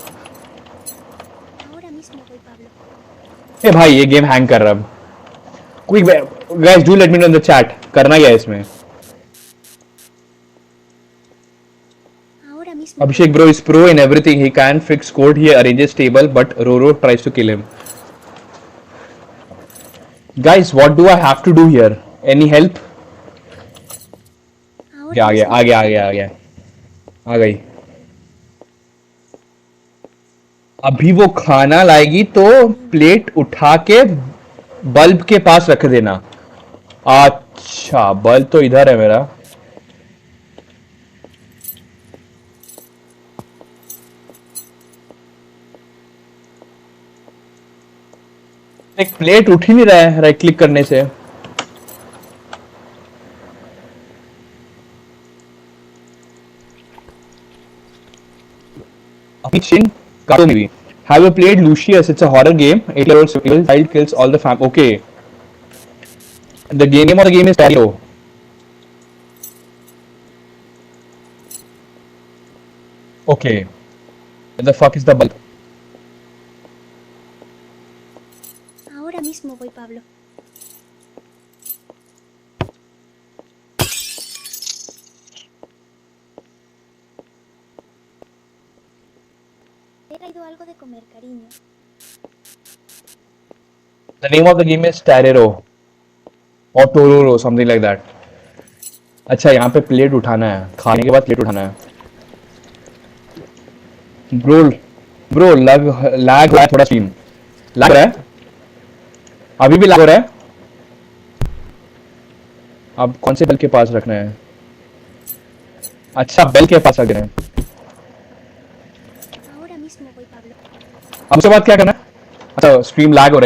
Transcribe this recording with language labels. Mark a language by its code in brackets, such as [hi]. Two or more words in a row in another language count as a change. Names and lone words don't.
[es] Ahora mismo voy, Pablo. [hi] ए भाई ये [en] game hang [hi] कर रहा है. [en] Quick guys do let me know in the chat. [hi] करना क्या है इसमें? [es] Ahora mismo voy, [en] Abhishek bro [es] Pablo. [en] is pro in everything. He can fix code. He arranges table, but Roro tries to kill him. Guys, what do I have to do here? Any help? [es] Ahora [hi] आ गया [es] mismo [hi] आ [es] voy, [hi] गया आ [es] Pablo. [hi] गया आ गया. आ गई. अभी वो खाना लाएगी तो [es] Cariño. [hi] प्लेट उठा के बल्ब के पास रख देना. अच्छा बल्ब तो इधर है मेरा. एक प्लेट उठ ही नहीं रहा है [en] right click [hi] करने से. अभी चिन काटो मे बी. [en] Have you played Lucius? It's a horror game. 8-year-old survival child kills all the fam. Okay. The name of the game is Terroro. Okay. Where the fuck is the bulb? [es] Ahora mismo voy, Pablo. Te he traído algo de comer, cariño. [en] The name of the game is Terroro or Tororo, something like that. [hi] अच्छा यहाँ पे प्लेट उठाना है. खाने के बाद प्लेट उठाना है. ब्रो ब्रो लैग हो रहा है थोड़ा. स्ट्रीम लैग हो रहा है. अभी भी लैग हो रहा है. अब कौन से बेल के पास रखना है? अच्छा बेल के पास रख देना है. [es] Ahora mismo voy, Pablo. [hi] अब उसके बाद क्या करना है? अच्छा स्ट्रीम लैग हो रहा है.